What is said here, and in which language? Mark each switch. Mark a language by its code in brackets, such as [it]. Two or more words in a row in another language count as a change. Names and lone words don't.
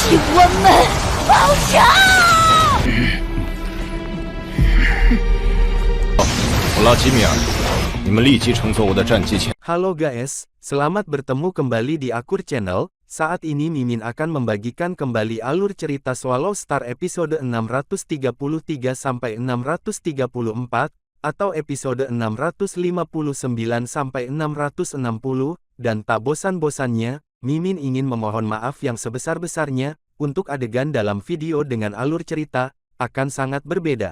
[zh] 我们报仇！普拉基米尔，你们立即乘坐我的战机前。 [id] Halo guys, selamat bertemu kembali di Akur Channel. Saat ini Mimin akan membagikan kembali alur cerita Swallow Star episode 633 sampai 634 atau episode 659 sampai 660 dan tak bosan-bosannya, Mimin ingin memohon maaf yang sebesar-besarnya untuk adegan dalam video dengan alur cerita akan sangat berbeda.